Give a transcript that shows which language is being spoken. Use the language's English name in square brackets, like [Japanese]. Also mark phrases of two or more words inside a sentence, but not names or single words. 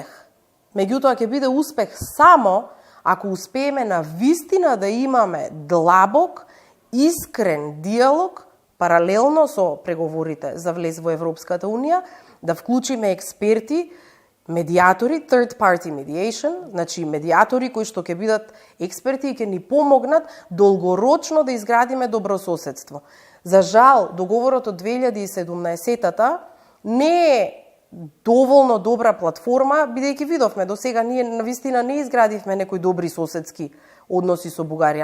[Macedonian] Меѓутоа ќе биде успех само ако успееме на вистина да имаме длабок, искрен диалог паралелно со преговорите за влез во Европската Унија, да вклучиме експерти, медиатори, [English] third party mediation, [Macedonian] значи медиатори кои што ќе бидат експерти и ќе ни помогнат долгорочно да изградиме добрососедство. За жал, договорот од 2017-та не е доволно добра платформа, бидејќи видовме до сега ние навистина не изградивме некои добри соседски односи со Бугарија.